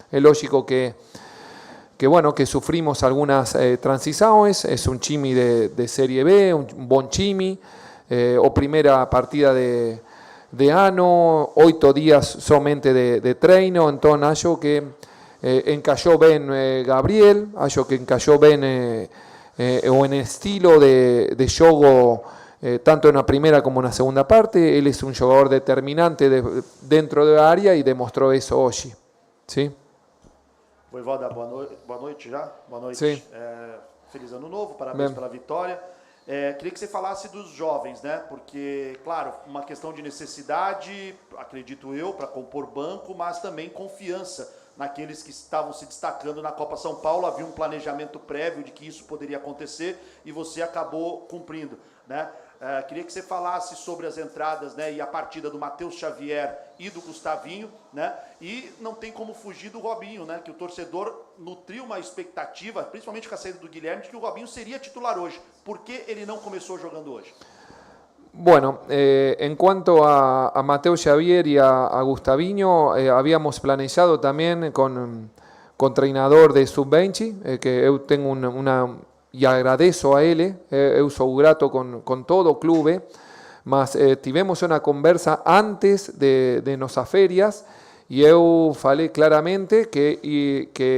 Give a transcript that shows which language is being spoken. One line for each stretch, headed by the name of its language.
Spanish: Es lógico que bueno, que sufrimos algunas transiciones, es un Chimi de Serie B, un buen Chimi,
Portuguese: o primera partida de ano,
Spanish: 8 días solamente de
Portuguese: treino,
Spanish: entonces
Portuguese: acho que
Spanish: encajó bien Gabriel, acho que encajó bien o en estilo de juego, tanto en la primera como en la segunda parte. Él es un jugador determinante dentro del área y demostró eso hoy. ¿Sí?
Portuguese: Voivoda, boa noite já. Boa noite. Sim. Feliz ano novo, parabéns pela vitória. Queria que você falasse dos jovens, né? Porque, claro, uma questão de necessidade, acredito eu, para compor banco, mas também confiança naqueles que estavam se destacando na Copa São Paulo. Havia um planejamento prévio de que isso poderia acontecer e você acabou cumprindo, né? Queria que você falasse sobre as entradas, né, e a partida do Matheus Xavier e do Gustavinho, né? E não tem como fugir do Robinho, né? Que o torcedor nutriu uma expectativa, principalmente com a saída do Guilherme, de que o Robinho seria titular hoje. Por que ele não começou jogando hoje?
Spanish: Bueno, en cuanto a Mateo Xavier y a Gustavinho, habíamos
Portuguese: planejado
Spanish: también con
Portuguese: treinador
Spanish: de Sub-20, que yo tengo y agradezco a él,
Portuguese: eu sou grato con todo o clube, mas tivemos
Spanish: una
Portuguese: conversa
Spanish: antes de nuestras ferias y
Portuguese: eu falei claramente que